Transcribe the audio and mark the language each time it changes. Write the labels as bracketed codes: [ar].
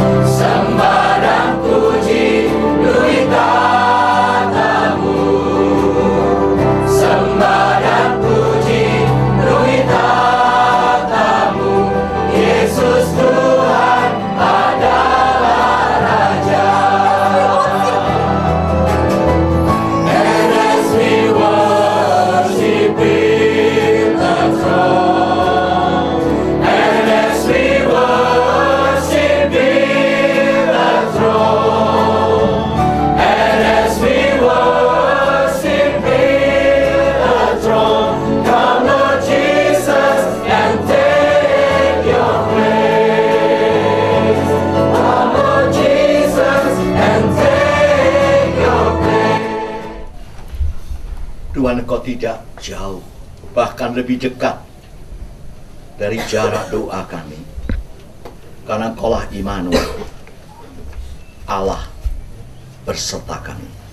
[id] Sembah dan puji Duit Tatamu, sembah dan puji Duit Tatamu. Yesus Tuhan adalah Raja. [en] And as we worship in the throne, and as we worship in the throne, and as we worship in the throne, come Lord Jesus and take your place. Come Lord Jesus and take your place. [id] Tuhan, Engkau tidak jauh, bahkan lebih dekat dari jarak doa kami. Karena Engkaulah Immanuel, Allah berserta kami.